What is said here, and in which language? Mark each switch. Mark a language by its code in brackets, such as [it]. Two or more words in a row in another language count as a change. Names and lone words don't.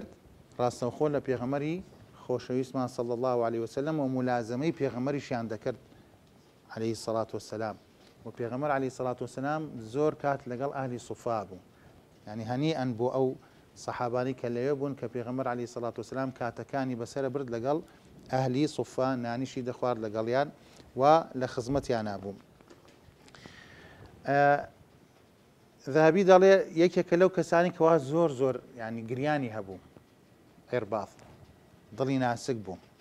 [ckb] ڕاستەوخۆ لە پێغەمبەری خۆشەویستمان [ar] صلی الله عليه وسلم [ckb] و مولازمەی پێغەمبەریشیان دەکرد [ar] عليه الصلاة والسلام. [ckb] و پێغەمبەر [ar] عليه الصلاة والسلام [ckb] زۆر کات لەگەڵ ئەهلی سوفا بوو، یعنی هەنیئەن بۆ ئەو سەحابانی کە لەوێ بوون کە پێغەمبەر [ar] عليه الصلاة والسلام [ckb] کاتەکانی بەسەرە برد لەگەڵ ئەهلی سوفا، نانیشی دەخوارد لەگەڵیان و لە خزمەتیان بوو. ذهبی دەڵێ یەکێکە لەو کەسانی کەوا زۆر ینی گریانی هەبوو، عێرباض دڵی ناسک بوو.